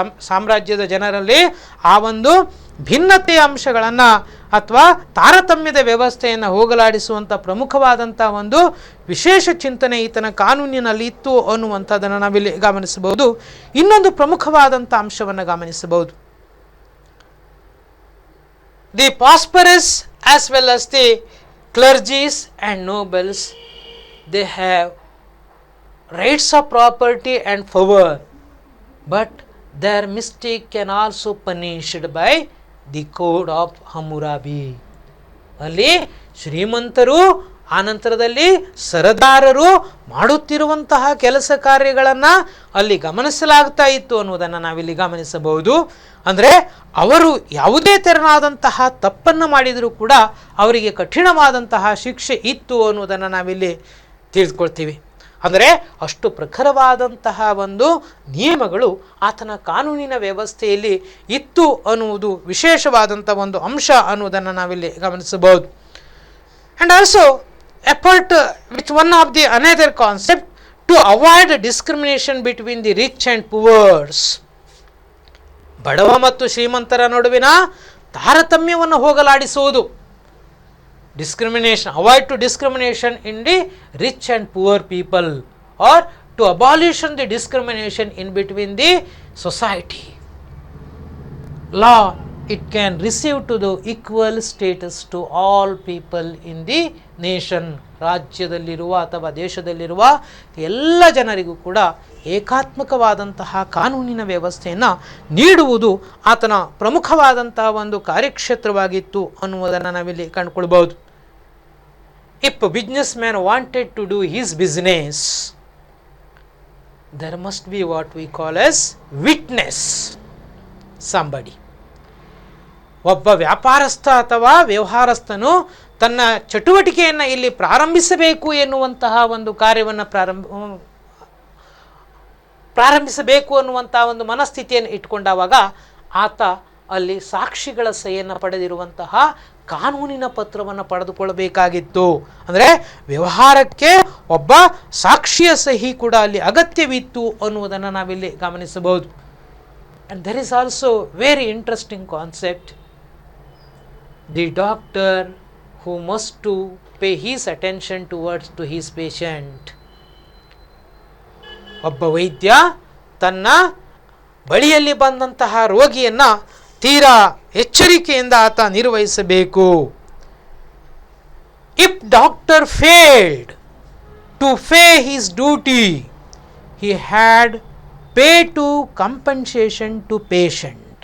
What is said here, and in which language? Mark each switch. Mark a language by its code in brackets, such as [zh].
[kn] ಸಾಮ್ರಾಜ್ಯದ ಜನರಲ್ಲಿ ಆ ಒಂದು ಭಿನ್ನತೆಯ ಅಂಶಗಳನ್ನು ಅಥವಾ ತಾರತಮ್ಯದ ವ್ಯವಸ್ಥೆಯನ್ನು ಹೋಗಲಾಡಿಸುವಂಥ ಪ್ರಮುಖವಾದಂಥ ಒಂದು ವಿಶೇಷ ಚಿಂತನೆ ಈತನ ಕಾನೂನಿನಲ್ಲಿ ಇತ್ತು ಅನ್ನುವಂಥದ್ದನ್ನು ನಾವಿಲ್ಲಿ ಗಮನಿಸಬಹುದು. ಇನ್ನೊಂದು ಪ್ರಮುಖವಾದಂಥ ಅಂಶವನ್ನು ಗಮನಿಸಬಹುದು. [en] The prosperous as well as the clergies and nobles, they have rights of property and power, but their mistake can also punished by the code of Hammurabi. [kn] ಅಲ್ಲಿ ಶ್ರೀಮಂತರು ಆನಂತರದಲ್ಲಿ ಸರದಾರರು ಮಾಡುತ್ತಿರುವಂತಹ ಕೆಲಸ ಕಾರ್ಯಗಳನ್ನು ಅಲ್ಲಿ ಗಮನಿಸಲಾಗ್ತಾ ಇತ್ತು ಅನ್ನುವುದನ್ನು ನಾವಿಲ್ಲಿ ಗಮನಿಸಬಹುದು. ಅಂದರೆ ಅವರು ಯಾವುದೇ ತೆರನಾದಂತಹ ತಪ್ಪನ್ನು ಮಾಡಿದರೂ ಕೂಡ ಅವರಿಗೆ ಕಠಿಣವಾದಂತಹ ಶಿಕ್ಷೆ ಇತ್ತು ಅನ್ನುವುದನ್ನು ನಾವಿಲ್ಲಿ ತಿಳಿದುಕೊಳ್ತೀವಿ. ಅಂದರೆ ಅಷ್ಟು ಪ್ರಖರವಾದಂತಹ ಒಂದು ನಿಯಮಗಳು ಆತನ ಕಾನೂನಿನ ವ್ಯವಸ್ಥೆಯಲ್ಲಿ ಇತ್ತು ಅನ್ನುವುದು ವಿಶೇಷವಾದಂಥ ಒಂದು ಅಂಶ ಅನ್ನುವುದನ್ನು ನಾವಿಲ್ಲಿ ಗಮನಿಸಬಹುದು. [en] And also apart with one of the another concept to avoid discrimination between the rich and poor. [kn] ಬಡವ ಮತ್ತು ಶ್ರೀಮಂತರ ನಡುವಿನ ತಾರತಮ್ಯವನ್ನು ಹೋಗಲಾಡಿಸುವುದು. [en] discrimination, avoid to discrimination in the rich and poor people, or to abolition the discrimination in between the society. Law, it can receive to the equal status to all people in the nation. [kn] ರಾಜ್ಯದಲ್ಲಿರುವ ಅಥವಾ ದೇಶದಲ್ಲಿರುವ ಎಲ್ಲ ಜನರಿಗೂ ಕೂಡ ಏಕಾತ್ಮಕವಾದಂತಹ ಕಾನೂನಿನ ವ್ಯವಸ್ಥೆಯನ್ನು ನೀಡುವುದು ಆತನ ಪ್ರಮುಖವಾದಂತಹ ಒಂದು ಕಾರ್ಯಕ್ಷೇತ್ರವಾಗಿತ್ತು ಅನ್ನುವುದನ್ನು ನಾವಿಲ್ಲಿ ಕಂಡುಕೊಳ್ಬಹುದು. [en] If businessman wanted to do his business, there must be what we call as witness somebody. [kn] ಒಬ್ಬ ವ್ಯಾಪಾರಸ್ಥ ಅಥವಾ ವ್ಯವಹಾರಸ್ಥನು ತನ್ನ ಚಟುವಟಿಕೆಯನ್ನು ಇಲ್ಲಿ ಪ್ರಾರಂಭಿಸಬೇಕು ಎನ್ನುವಂತಹ ಒಂದು ಕಾರ್ಯವನ್ನು ಪ್ರಾರಂಭಿಸಬೇಕು ಅನ್ನುವಂತಹ ಒಂದು ಮನಸ್ಥಿತಿಯನ್ನು ಇಟ್ಕೊಂಡಾಗ ಆತ ಅಲ್ಲಿ ಸಾಕ್ಷಿಗಳ ಸಹಿಯನ್ನು ಪಡೆದಿರುವಂತಹ ಕಾನೂನಿನ ಪತ್ರವನ್ನು ಪಡೆದುಕೊಳ್ಳಬೇಕಾಗಿತ್ತು. ಅಂದರೆ ವ್ಯವಹಾರಕ್ಕೆ ಒಬ್ಬ ಸಾಕ್ಷಿಯ ಸಹಿ ಕೂಡ ಅಲ್ಲಿ ಅಗತ್ಯವಿತ್ತು ಅನ್ನುವುದನ್ನು ನಾವಿಲ್ಲಿ ಗಮನಿಸಬಹುದು. [en] And there is also very interesting concept. The doctor who must to pay his attention towards to his patient. [kn] ಒಬ್ಬ ವೈದ್ಯ ತನ್ನ ಬಳಿಯಲ್ಲಿ ಬಂದಂತಹ ರೋಗಿಯನ್ನು ತೀರಾ ಎಚ್ಚರಿಕೆಯಿಂದ ಆತ ನಿರ್ವಹಿಸಬೇಕು. [en] If doctor failed to pay his duty, he had pay to compensation to patient.